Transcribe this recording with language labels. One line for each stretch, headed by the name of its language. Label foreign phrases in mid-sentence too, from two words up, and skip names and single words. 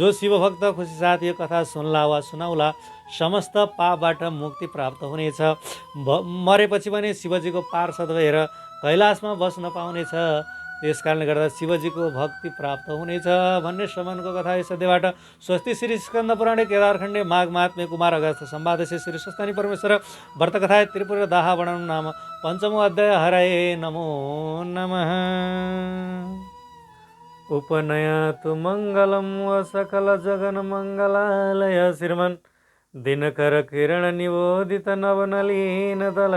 Nepali: जो शिवभक्त खुसी साथ यो कथा सुन्ला वा सुनाउला समस्त पापबाट मुक्ति प्राप्त हुनेछ, मरेपछि पनि शिवजीको पार्षद भएर कैलाशमा बस्न पाउनेछ। त्यस कारणले गर्दा शिवजीको भक्ति प्राप्त हुनेछ भन्ने श्रवणको कथा यस अध्यायबाट।
Sanskrit: स्वस्ति श्री स्कन्द पुराणे केदारखण्डे माघ महात्म्य कुमार अगस्त्य सम्वादस्य श्री स्वस्तानी परमेश्वर व्रतकथाय त्रिपुर दाह वर्णनं नाम पञ्चमो अध्याय। हरये नमो नमः। उपनयतु मङ्गलं व सकल जगन मङ्गलालय श्रीमन् दिनकर किरण निबोधित नवनलीन दल